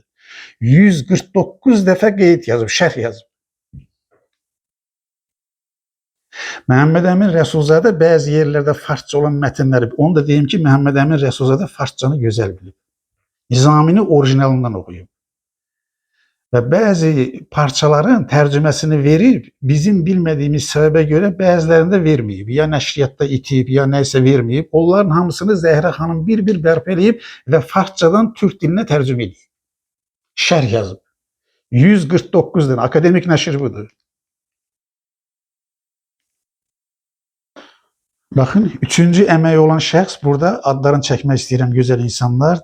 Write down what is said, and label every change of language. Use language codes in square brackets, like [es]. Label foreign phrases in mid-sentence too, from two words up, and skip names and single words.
[az] 149 dəfə qeyd yazıb, şərh yazıb. Məhəmməd Əmin Rəsulzadə bəzi yerlərdə farsca olan mətnləri, onu da deyim ki, Məhəmməd Əmin Rəsulzadə farscanı gözəl bilib. Nizamini orijinalından oxuyub. [tr] ve bazı parçaların tercümesini verip bizim bilmediğimiz sebebe göre bazılarında vermeyip ya nəşriyyatda itib ya neyse vermeyip [az] onların hamısını Zəhra xanım bir bərpələyib və Farsçadan Türk dilinə tərcümə edib. Şərh yazıb. 149 dənə akademik nəşr budur. Bakın, üçüncü əməyi olan şəxs burada adlarını çəkmək istəyirəm gözəl insanlar.